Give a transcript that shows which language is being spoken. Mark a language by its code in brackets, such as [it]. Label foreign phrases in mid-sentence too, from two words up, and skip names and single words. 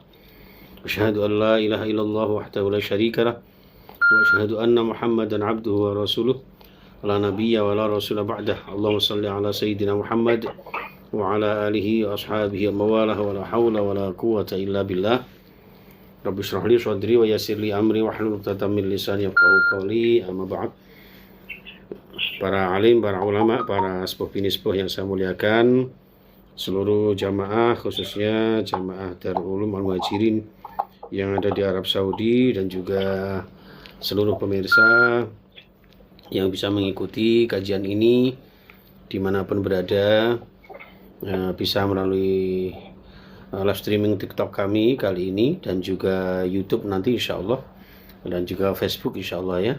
[ar] أشهد أن لا إله إلا الله وحده لا شريك له وأشهد أن محمدا عبده ورسوله لا نبي ولا رسول بعده. اللهم صل على سيدنا محمد وعلى آله وأصحابه وموالاه ولا حول ولا قوة إلا بالله. رب اشرح لي صدري ويسر لي أمري واحلل عقدة من لساني يفقهوا قولي. أما بعد. [id] Para alim, para ulama, para sepuh yang saya muliakan, seluruh jamaah, khususnya jamaah Darul Ulum Al-Muhajirin yang ada di Arab Saudi, dan juga seluruh pemirsa yang bisa mengikuti kajian ini dimanapun berada, bisa melalui [en] live streaming [id] TikTok kami kali ini, dan juga YouTube nanti [ar] إن شاء الله, [id] dan juga Facebook [ar] إن شاء الله [id] ya.